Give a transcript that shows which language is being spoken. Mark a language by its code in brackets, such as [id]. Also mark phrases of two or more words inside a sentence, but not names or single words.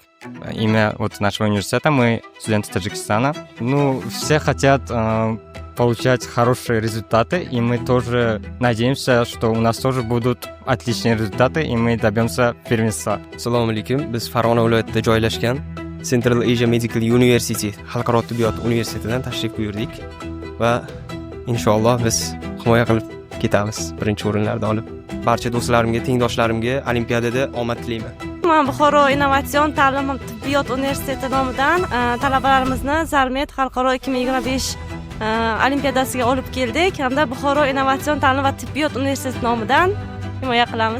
[ru] Имя нашего университета, мы студенты Таджикистана. Все хотят получать хорошие результаты, и мы тоже надеемся, что у нас тоже будут отличные результаты, и мы добьемся первенства. [uz] Assalomu alaykum. Biz Farg'ona viloyatida joylashgan Central Asia Medical University xalqaro tibbiyot universitetidan tashrif buyurdik va inshaalloh biz himoya qilib ketamiz, birinchi o'rinlarni olib. Barcha do'stlarimga, tengdoshlarimga olimpiadada omad tilayman. Men Buxoro innovatsion ta'lim tibbiyot universiteti nomidan talabalarimizni Zarmet xalqaro 2025 olimpiadasiga olib keldik hamda Buxoro innovatsion ta'lim va tibbiyot universiteti nomidan himoya qilamiz.